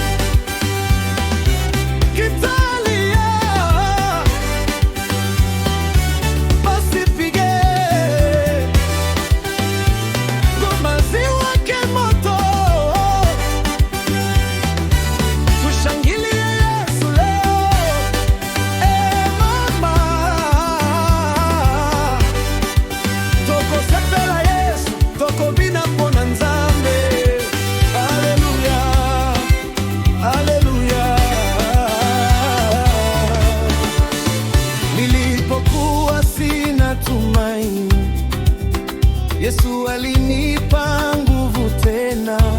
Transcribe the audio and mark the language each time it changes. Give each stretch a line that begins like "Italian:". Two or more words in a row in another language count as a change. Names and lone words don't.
Swahili: Kitalia, basi pige ngoma ziwake moto. Tushangilie Yesu leo.
Lingala: Mama, toko sepela Yesu, toko bina pona Nzambe. Haleluya, haleluya.
Swahili: Nilipokuwa sina tumaini, Yesu alinipa nguvu tena.